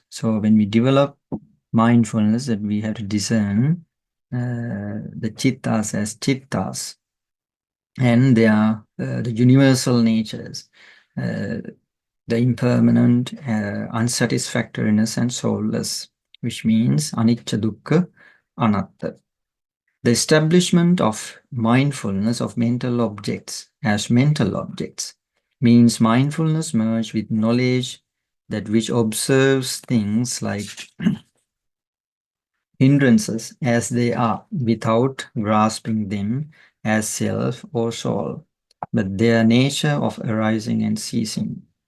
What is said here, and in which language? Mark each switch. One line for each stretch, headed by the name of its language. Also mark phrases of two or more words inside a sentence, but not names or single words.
English: So when we develop mindfulness, that we have to discern the chittas as chittas, and they are the universal natures, the impermanent, unsatisfactoriness, and soulless, which means
Pali: anicca, dukkha, anatta.
English: The establishment of mindfulness of mental objects as mental objects means mindfulness merged with knowledge that which observes things like hindrances as they are without grasping them as self or soul, but their nature of arising and ceasing.